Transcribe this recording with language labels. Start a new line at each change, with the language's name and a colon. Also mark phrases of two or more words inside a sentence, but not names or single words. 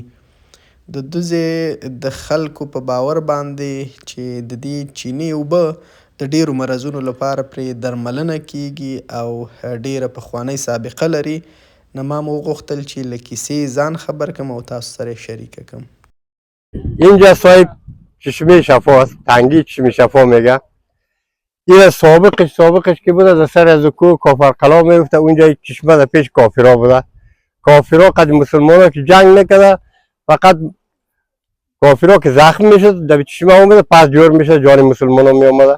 Pashto: د دوزې د خلکو په باور باندې چې د دې چینې اوبه د ډیرو مرضونو لپاره پرې درملنه کیږي او ډیره پخوانۍ سابقه لري. نه ما وغوښتل چې له کیسې ځان خبر کړم او تاسو سره یې شریکه کړم.
Persian: اینجا صاحب چشمه شفاست، تنگی چشمه شفا میگه. این سابقش که بوده در سر از کوه کافرقلا میفته، اونجا چشمه در پیش کافرها بوده. کافرها قد مسلمانها که جنگ نکرده، فقط کافرها که زخم میشد در چشمه اومده، پس جور میشد جان مسلمانها می آمده.